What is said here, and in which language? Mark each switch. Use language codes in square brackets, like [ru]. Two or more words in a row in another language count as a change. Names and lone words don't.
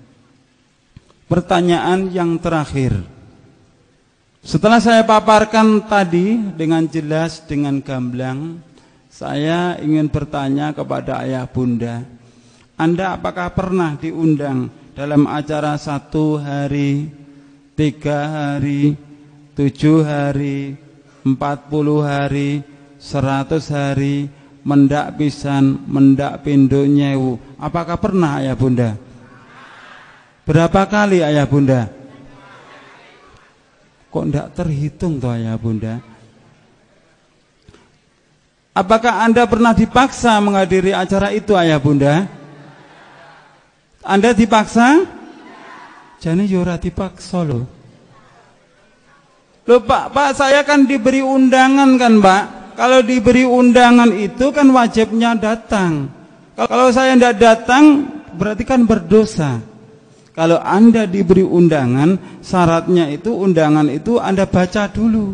[id] Pertanyaan yang terakhir, setelah saya paparkan tadi dengan jelas, dengan gamblang, saya ingin bertanya kepada ayah bunda, Anda apakah pernah diundang dalam acara 1 hari, 3 hari, 7 hari, 40 hari, 100 hari, [jv] mendak pisan, mendak pindo nyewu? [id] Apakah pernah ayah bunda? Berapa kali ayah bunda? Kok tidak terhitung toh ayah bunda? Apakah Anda pernah dipaksa menghadiri acara itu ayah bunda? Anda dipaksa? [jv] Jane yo ora dipaksa loh. [id] Loh Pak, saya kan diberi undangan kan Pak. Kalau diberi undangan itu kan wajibnya datang. Kalau saya tidak datang berarti kan berdosa. Kalau Anda diberi undangan, syaratnya itu undangan itu Anda baca dulu.